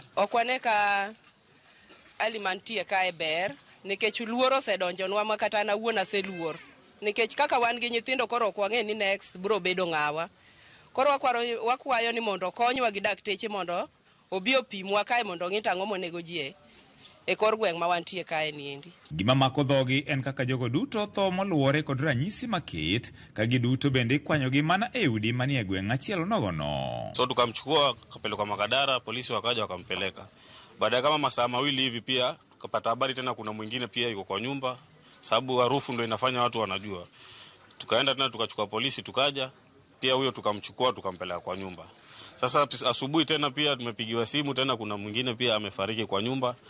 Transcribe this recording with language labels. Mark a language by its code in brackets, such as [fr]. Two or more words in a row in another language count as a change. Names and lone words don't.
[luo] Okwane ka alimantie kae ber nikech luoro osedonjonwa ma kata na wuona seluor nikech kaka wan gi nyithindo koro ok wang'e ni [en] next bro [luo] bedo ng'awa koro wakwayo ni mondo konywa gi dakteche mondo obi opimwa kae mondo ng'i tang'o monego ji e kor gweng' ma wantie kae niendi. Gima mako dhogi en kaka jogo duto tho moluwore kod ranyisi maket ka giduto bende kwanyogi mana e udi manie gweng' achiel nogono. [sw] So tukamchukua kapelekwa Makadara, polisi wakaja wakampeleka. Baada kama masaa 2 hivi pia tukapata habari tena kuna mwingine pia yuko kwa nyumba sababu harufu ndio inafanya watu wanajua. Tukaenda tena tukachukua polisi tukaja pia huyo tukamchukua tukampeleka kwa nyumba. Sasa asubuhi tena pia tumepigiwa simu tena kuna mwingine pia amefariki kwa nyumba.